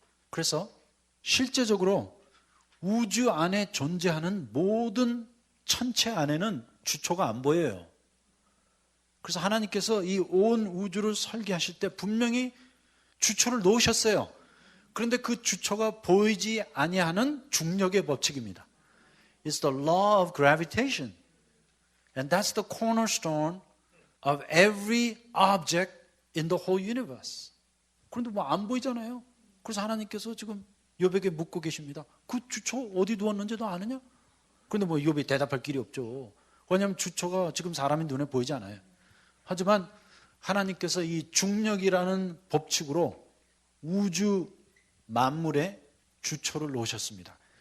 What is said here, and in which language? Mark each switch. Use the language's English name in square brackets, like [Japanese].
[Korean] 그래서 실제적으로 우주 안에 존재하는 모든 천체 안에는 주초가 안 보여요. 그래서 하나님께서 이 온 우주를 설계하실 때 분명히 주초를 놓으셨어요. 그런데 그 주초가 보이지 아니하는 중력의 법칙입니다. [English] It's the law of gravitation. And that's the cornerstone of every object in the whole universe. [Korean] 그런데 뭐 안 보이잖아요. 그래서 하나님께서 지금 욥에게 묻고 계십니다. 그 주초 어디 두었는지 너 아느냐? 그런데 뭐 욥이 대답할 길이 없죠. 왜냐하면 주초가 지금 사람의 눈에 보이지 않아요. 하지만 하나님께서 이 중력이라는 법칙으로 우주 만물에 주초를 놓으셨습니다.